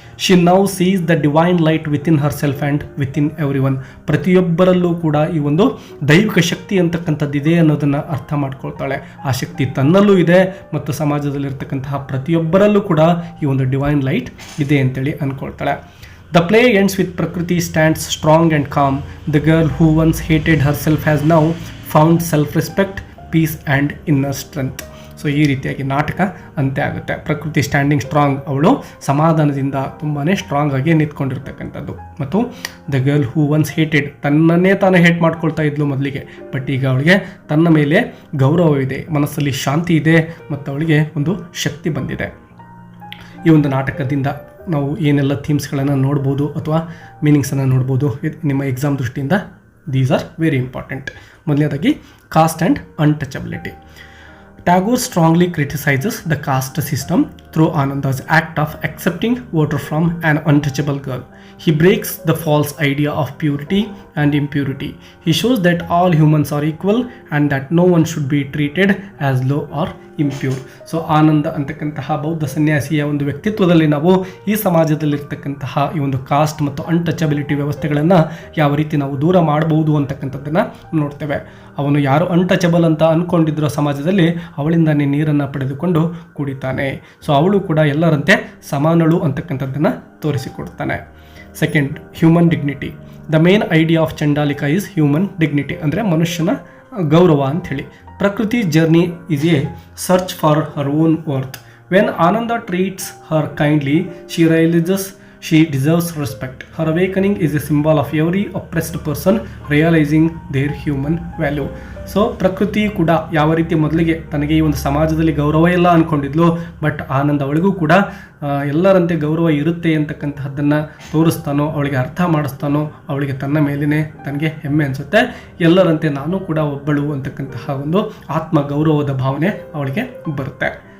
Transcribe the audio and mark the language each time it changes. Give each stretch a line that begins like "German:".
English: She now sees the divine light within herself and within everyone.
Kannada: ಪ್ರತಿಯೊಬ್ಬರಲ್ಲೂ ಕೂಡ ಈ ಒಂದು ದೈವಿಕ ಶಕ್ತಿ ಅಂತಕ್ಕಂಥದ್ದಿದೆ ಅನ್ನೋದನ್ನು ಅರ್ಥ ಮಾಡ್ಕೊಳ್ತಾಳೆ. ಆ ಶಕ್ತಿ ತನ್ನಲ್ಲೂ ಇದೆ ಮತ್ತು ಸಮಾಜದಲ್ಲಿರ್ತಕ್ಕಂತಹ ಪ್ರತಿಯೊಬ್ಬರಲ್ಲೂ ಕೂಡ ಈ ಒಂದು ಡಿವೈನ್ ಲೈಟ್ ಇದೆ ಅಂತೇಳಿ ಅಂದ್ಕೊಳ್ತಾಳೆ.
English: The play ends with Prakriti stands strong and calm. The girl who once hated herself has now found self-respect, peace and inner strength.
Kannada: So ಈ ರೀತಿಯಾಗಿ ನಾಟಕ ಅಂತ್ಯ ಆಗುತ್ತೆ.
English: Prakriti standing strong,
Kannada: ಅವಳು ಸಮಾಧಾನದಿಂದ ತುಂಬಾ ಸ್ಟ್ರಾಂಗ್ ಆಗಿ ನಿಂತ್ಕೊಂಡಿರ್ತಕ್ಕಂಥದ್ದು. ಮತ್ತು
English: the girl who once hated,
Kannada: ತನ್ನನ್ನೇ ತಾನೇ ಹೇಟ್ ಮಾಡ್ಕೊಳ್ತಾ ಇದ್ಲು ಮೊದಲಿಗೆ, ಬಟ್ ಈಗ ಅವಳಿಗೆ ತನ್ನ ಮೇಲೆ ಗೌರವವಿದೆ, ಮನಸ್ಸಲ್ಲಿ ಶಾಂತಿ ಇದೆ ಮತ್ತು ಅವಳಿಗೆ ಒಂದು ಶಕ್ತಿ ಬಂದಿದೆ. ಈ ಒಂದು ನಾಟಕದಿಂದ ನಾವು ಏನೆಲ್ಲ ಥೀಮ್ಸ್ಗಳನ್ನು ನೋಡ್ಬೋದು ಅಥವಾ ಮೀನಿಂಗ್ಸನ್ನು ನೋಡ್ಬೋದು ನಿಮ್ಮ ಎಕ್ಸಾಮ್ ದೃಷ್ಟಿಯಿಂದ,
English: These are very important.
Kannada: ಮೊದಲನೇದಾಗಿ cost and untouchability.
English: Tagore strongly criticizes the caste system through Ananda's act of accepting water from an untouchable girl. He breaks the false idea of purity and impurity. He shows that all humans are equal and that no one should be treated as low or impure.
Kannada: So ಆನಂದ ಅಂತಕ್ಕಂತಹ ಬೌದ್ಧ ಸನ್ಯಾಸಿಯ ಒಂದು ವ್ಯಕ್ತಿತ್ವದಲ್ಲಿ ನಾವು ಈ ಸಮಾಜದಲ್ಲಿರ್ತಕ್ಕಂತಹ ಈ ಒಂದು cost ಮತ್ತು untouchability ವ್ಯವಸ್ಥೆಗಳನ್ನು ಯಾವ ರೀತಿ ನಾವು ದೂರ ಮಾಡಬಹುದು ಅಂತಕ್ಕಂಥದ್ದನ್ನು ನೋಡ್ತೇವೆ. ಅವನು ಯಾರು ಅನ್ಟಚಬಲ್ ಅಂತ ಅಂದ್ಕೊಂಡಿದ್ರೋ ಸಮಾಜದಲ್ಲಿ ಅವಳಿಂದಾನೇ ನೀರನ್ನು ಪಡೆದುಕೊಂಡು ಕುಡಿತಾನೆ. ಸೊ ಅವಳು ಕೂಡ ಎಲ್ಲರಂತೆ ಸಮಾನಳು ಅಂತಕ್ಕಂಥದ್ದನ್ನು ತೋರಿಸಿಕೊಡ್ತಾನೆ.
English: Second, human dignity. The main idea of Chandalika is human dignity,
Kannada: ಅಂದರೆ ಮನುಷ್ಯನ ಗೌರವ ಅಂಥೇಳಿ.
English: Prakriti journey is a search for her own worth. When Ananda treats her kindly, she realizes she deserves respect. Her awakening is a symbol of every oppressed person realizing their human value.
Kannada: So ಪ್ರಕೃತಿ ಕೂಡ ಯಾವ ರೀತಿ ಮೊದಲಿಗೆ ತನಗೆ ಈ ಒಂದು ಸಮಾಜದಲ್ಲಿ ಗೌರವ ಇಲ್ಲ ಅಂದ್ಕೊಂಡಿದ್ಲು, ಬಟ್ ಆನಂದ್ ಅವಳಿಗೂ ಕೂಡ ಎಲ್ಲರಂತೆ ಗೌರವ ಇರುತ್ತೆ ಅಂತಕ್ಕಂತಹದ್ದನ್ನು ತೋರಿಸ್ತಾನೋ, ಅವಳಿಗೆ ಅರ್ಥ ಮಾಡಿಸ್ತಾನೋ, ಅವಳಿಗೆ ತನ್ನ ಮೇಲೇ ತನಗೆ ಹೆಮ್ಮೆ ಅನಿಸುತ್ತೆ. ಎಲ್ಲರಂತೆ ನಾನು ಕೂಡ ಒಬ್ಬಳು ಅಂತಕ್ಕಂತಹ ಒಂದು ಆತ್ಮ ಗೌರವದ ಭಾವನೆ ಅವಳಿಗೆ ಬರುತ್ತೆ.